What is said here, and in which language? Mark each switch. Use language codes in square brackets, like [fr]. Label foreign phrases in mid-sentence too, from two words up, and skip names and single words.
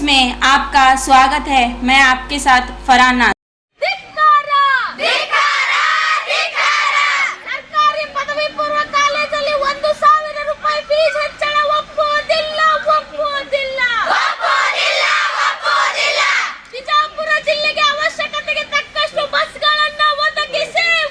[hi] आपका स्वागत है। मैं आपके साथ फरहान नाज। [kn] ಸರ್ಕಾರಿ ಪದವಿ ಪೂರ್ವ ಕಾಲೇಜಲ್ಲಿ 1,000 ರೂಪಾಯಿ ಫೀಸ್ ಹೆಚ್ಚಳ ಒಪ್ಪುವುದಿಲ್ಲ. ಬಿಜಾಪುರ ಜಿಲ್ಲೆಗೆ ಅವಶ್ಯಕತೆಗೆ ತಕ್ಕಷ್ಟು ಬಸ್ಗಳನ್ನು ಒದಗಿಸಿ.